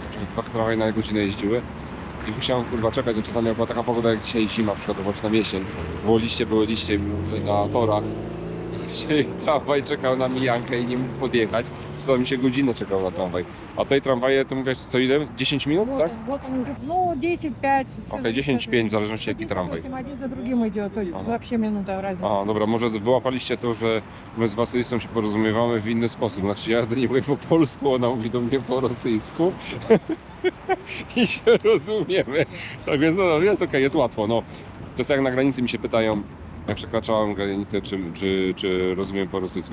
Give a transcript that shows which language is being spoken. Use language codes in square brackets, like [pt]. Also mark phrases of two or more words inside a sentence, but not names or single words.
[pl] I musiałem kurwa czekać, że tam była taka pogoda jak dzisiaj zima, przykładowo czy tam jesień. Były liście na torach. Dzisiaj tramwaj czekał na mijankę i nie mógł podjechać. To mi się godzinę czekał na tramwaj. A tej tramwaje to mówisz co ile? 10 minut, tak? [ru] Вот он уже, ну, 10-5. [pl] Okej, 10-5 w zależności jaki tramwaj. [ru] Один за другим идет, то есть Ага. вообще минута разница. [pl] A, dobra, może wyłapaliście to, że my z Wasylistą się porozumiewamy w inny sposób. Znaczy ja do niej mówię po polsku, ona mówi do mnie po rosyjsku. I się rozumiemy. Tak więc no, jest okej, jest łatwo. No. To jest jak na granicy mi się pytają, jak przekraczałem granicę, czy rozumiem po rosyjsku.